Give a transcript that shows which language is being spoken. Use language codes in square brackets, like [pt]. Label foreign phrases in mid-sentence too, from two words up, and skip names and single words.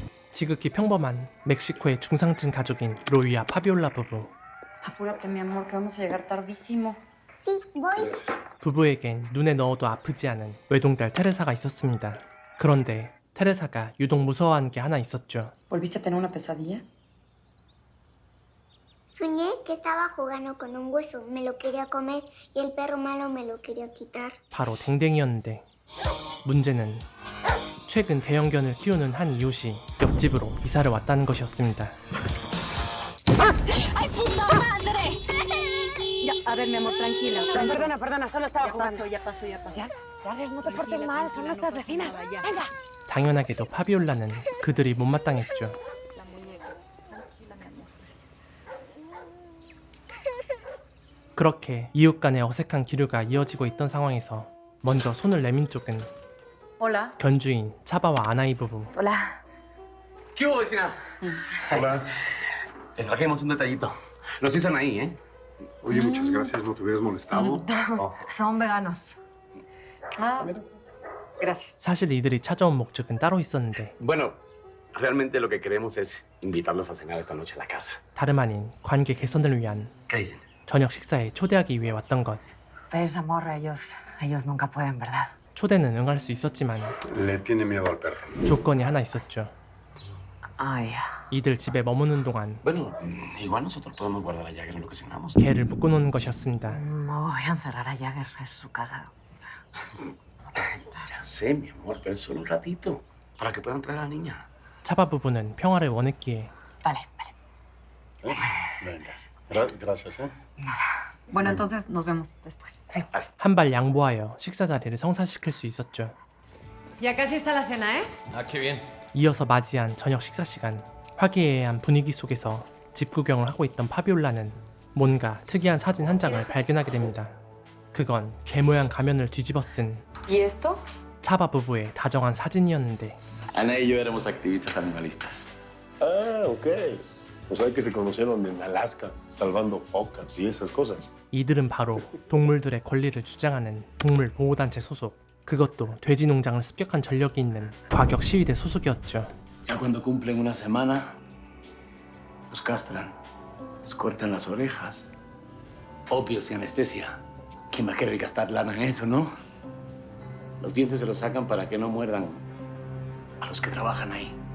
[ko] 지극히 평범한 멕시코의 중상층 가족인 로이와 파비올라 부부. [es] Apúrate, mi amor, que vamos a llegar tardísimo. Sí, voy. [ko] 부부에겐 눈에 넣어도 아프지 않은 외동딸 테레사가 있었습니다. 그런데 테레사가 유독 무서워하는 게 하나 있었죠. [es] ¿Volviste a tener una pesadilla? Soñé que estaba jugando con un hueso, me lo quería comer y el perro malo me lo quería quitar. [ko] 바로 댕댕이였는데 문제는 최근 대형견을 키우는 한 이웃이 옆집으로 이사를 왔다는 것이었습니다. [es] ¡Ay, puta madre! Ya, a ver, mi amor, tranquila. Perdona, perdona, solo estaba Ya jugando. pasó, ya pasó, ya pasó. Ya, no te portes mal, son nuestras vecinas. Venga. [ko] 당연하게도 파비올라는 그들이 못마땅했죠. [es] La muñeca. Tranquila, mi amor. [ko] 그렇게 이웃 간의 어색한 기류가 이어지고 있던 상황에서 먼저 손을 내민 쪽은 [es] Hola. [ko] 견주인 차바와 아나이 부부. [es] Hola. ¿Qué hubo, vecina? Hola. Les trajimos un detallito. Los hicieron ahí, ¿eh? Oye, muchas gracias. ¿No te hubieras molestado? Oh, Son veganos. Ah, gracias. [ko] 사실 이들이 찾아온 목적은 따로 있었는데 [es] Bueno, realmente lo que queremos es invitarlos a cenar esta noche a la casa. [ko] 다름 아닌 관계 개선을 위한 [es] ¿Qué dicen? [ko] 저녁 식사에 초대하기 위해 왔던 것. [es] Ves, amor, ellos nunca pueden, ¿verdad? [ko] 초대는 응할 수 있었지만 [es] le tiene miedo al perro. [ko] 조건이 하나 있었죠. [es] Ay, [ko] 이들 집에 머무는 동안 [es] Bueno, igual nosotros podemos guardar a Jagger en lo que cenamos. [ko] 개를 묶어놓는 것이었습니다. [es] no voy a encerrar a Jagger en su casa. Ya sé, mi amor, pero solo un ratito. Para que puedan traer a la niña. [ko] 차바 부부는 평화를 원했기에 [es] Vale, vale. Venga. Gracias, ¿eh? Bueno, entonces nos vemos después. Sí. [ko] 한 발 양보하여 식사 자리를 성사시킬 수 있었죠. [es] Ya casi está la cena, ¿eh? Ah, qué bien. [ko] 이어서 맞이한 저녁 식사 시간. 화기애애한 분위기 속에서 집 구경을 하고 있던 파비올라는 뭔가 특이한 사진 한 장을 발견하게 됩니다. 그건 개 모양 가면을 뒤집어 쓴 [es] ¿Y esto? [ko] 차바 부부의 다정한 사진이었는데 [es] Ana y yo éramos activistas animalistas. Ah, ok. O sea que se conocieron en Alaska, salvando focas y esas cosas. [ko] 이들은 바로 동물들의 권리를 주장하는 동물보호단체 소속, 그것도 돼지 농장을 습격한 전력이 있는 과격 시위대 소속이었죠. [es] Ya cuando cumplen una semana, los castran, les cortan las orejas, opios y anestesia. ¿Quién va a querer gastar lana en eso, no? Los dientes se los sacan para que no muerdan a los que trabajan ahí.